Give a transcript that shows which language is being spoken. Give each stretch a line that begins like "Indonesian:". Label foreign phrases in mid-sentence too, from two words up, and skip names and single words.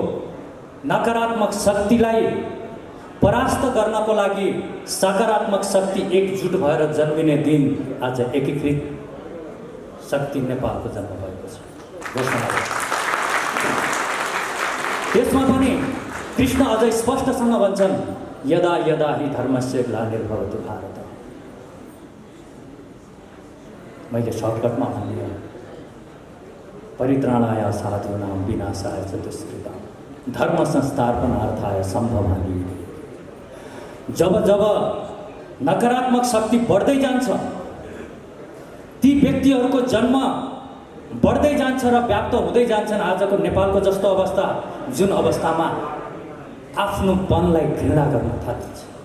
Nepali: नकारात्मक शक्तिलाई परास्त गर्नको लागि सकारात्मक शक्ति एकजुट भएर जन्मिने दिन आज एकीकृत शक्ति नेपालको जन्म भएको छ घोषणा। त्यसमा पनि कृष्ण अझै स्पष्टसँग भन्छन्,
Sanskrit: यदा यदा हि धर्मस्य ग्लानिर्भवति भारत।
Nepali: मैले सर्टकटमा भन्ने,
Sanskrit: परित्राणाय साधूनां विनाशाय च दुष्कृतां धर्म संस्थापनार्थाय सम्भवामि।
Nepali: जब जब नकारात्मक शक्ति बढ्दै जान्छ, ती व्यक्तिहरूको जन्म बढ्दै जान्छ र व्याप्त हुँदै जान्छन्। आजको नेपालको जस्तो अवस्था, जुन अवस्थामा आफ्नो पनलाई घृणा गर्न थालिन्छ।